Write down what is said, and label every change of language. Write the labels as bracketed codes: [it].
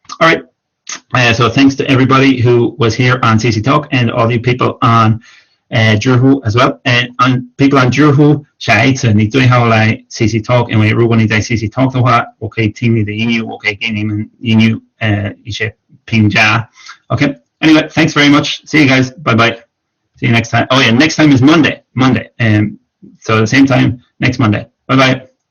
[en] All right. So thanks to everybody who was here on cctalk and all you people on Zhihu as well. people on Zhihu [zh] 下一次你最好来 cctalk， 因为如果你在 cctalk 的话，我可以听你的英语，我可以给你们英语一些评价。 [en] Okay. Anyway, thanks very much. See you guys. Bye bye. See you next time. Oh yeah, next time is Monday. So the same time next Monday. Bye bye.